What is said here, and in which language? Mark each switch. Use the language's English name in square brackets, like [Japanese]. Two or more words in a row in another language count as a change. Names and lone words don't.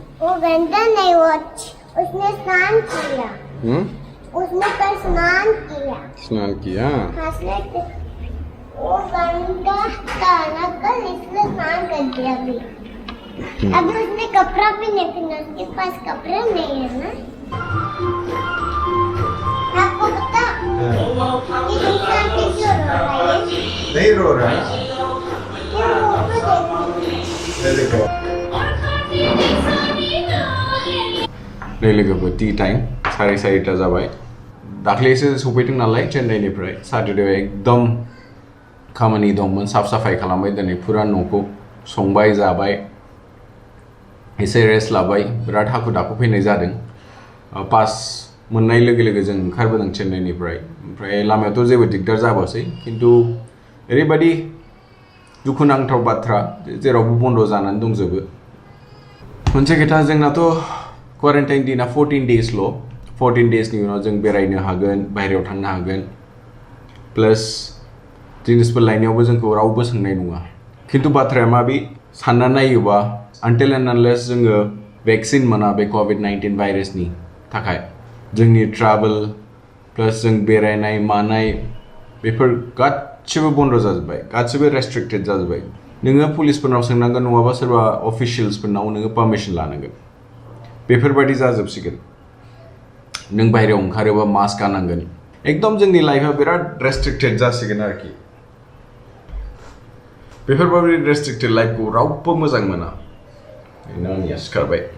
[Hindi] वो गंदा नहीं वो उसने स्नान किया उसने पर स्नान किया हंसने से वो गंदा था ना कल इसलिए स्नान कर दिया अभी अभी उसने कपड़ा भी नहीं पहना उसके पास कपड़ा नहीं है ना आपको पता ये इंसान क्यों रो रहा है नहीं रो रहा है क्यों ऊपर देखो [Bodo] ये लोगों [English] tea time [Bodo] 4:30 जाबाय दाख्लैसो सफैदों नालाय चेन्नाइनिफ्राय साटरडेआव एकदम खामानि दंमोन साफ साफाई खालामबाय दिनै फुरा न'खौ संबाय जाबाय एसे रेस्ट लाबाय बिराद हाखु दाखु फैनाय जादों पास मोननाय लोगो लोगो जों ओंखारबोदों चेन्नाइनिफ्राय ओमफ्राय लामायावथ' जेबो दिगदार जाबासै खिन्थु ओरैबायदि दुखुनांथाव बाथ्रा जेरावबो बन्द जानानै दंजोबो मोनसे खोथा जोंनाथ' क्वारेन्टाइन दिना 14 डेजल' 14 डेजनि उनाव जों बेरायनो हागोन बाहेरायाव थांनो हागोन प्लास जिनिसफोर लायनायावबो जोंखौ रावबो सोंनाय नङा खिन्थु बाथ्राया मा बे सानना नायोबा [English] until and unless [Bodo] जोङो भेक्सिन मोना बे COVID-19 भाइरासनि थाखाय जोंनि ट्राभेल प्लास जों बेरायनाय मानाय बेफोर गासिबो बन्द जाजोब्बाय गासिबो रेस्ट्रिक्टेड जाजोब्बाय नोङो पुलिसफोरनाव सोंनांगोन नङाबा सोरबा अफिसियेल्सफोरनाव नोङो पारमिसन लानांगोन बेफोरबायदि जाजोबसिगोन नों बाहेरायाव ओंखारोबा मास्क गाननांगोन एकदम जोंनि लाइफआ बिराद रेस्ट्रिक्टेड जासिगोन आरोखि बेफोरबायदि रेस्ट्रिक्टेड लाइफखौ रावबो मोजां मोना बेनो आंनिया सिखारबाय